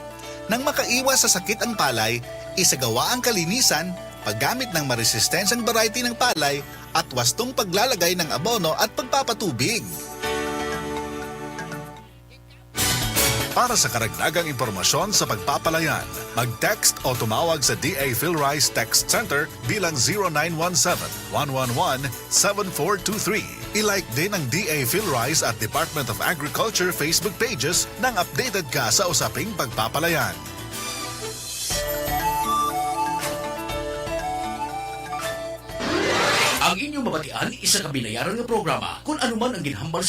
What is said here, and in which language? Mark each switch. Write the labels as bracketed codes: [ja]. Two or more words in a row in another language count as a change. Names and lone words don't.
[tl] Nang makaiwas sa sakit ang palay, isagawa ang kalinisan, paggamit ng maresistensyang variety ng palay at wastong paglalagay ng abono at pagpapatubig. Para sa karagdagang impormasyon sa pagpapalayan, mag-text o tumawag sa DA Philrice Text Center bilang 0917-111-7423. I-like din ang DA Philrice at Department of Agriculture Facebook pages nang updated ka sa usaping pagpapalayan. [hil] Ang inyong mabatian, isa ka binayaran nga programa kung anuman ang ginhambal